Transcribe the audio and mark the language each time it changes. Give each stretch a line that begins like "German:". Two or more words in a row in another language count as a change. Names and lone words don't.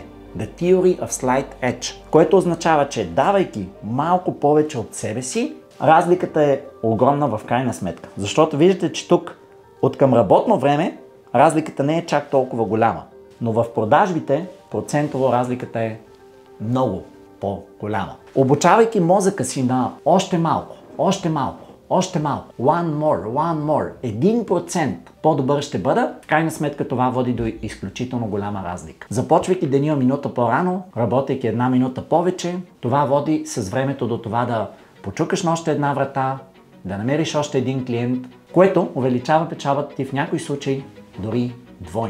English: The Theory of Slight Edge,
Bulgarian: което означава, че давайки малко повече от себе си, разликата е огромна в крайна сметка. Защото виждате, че тук от към работно време разликата не е чак толкова голяма, но в продажбите процентово разликата е много по-голяма. Обучавайки мозъка си на още малко, още малко, още малко,
English: one more,
Bulgarian: 1% по-добър ще бъда, в крайна сметка това води до изключително голяма разлика. Започвайки деня минута по-рано, работейки една минута повече, това води с времето до това да почукаш на още една врата, да намериш още един клиент, което увеличава печалбата ти в някои случаи дори двойно.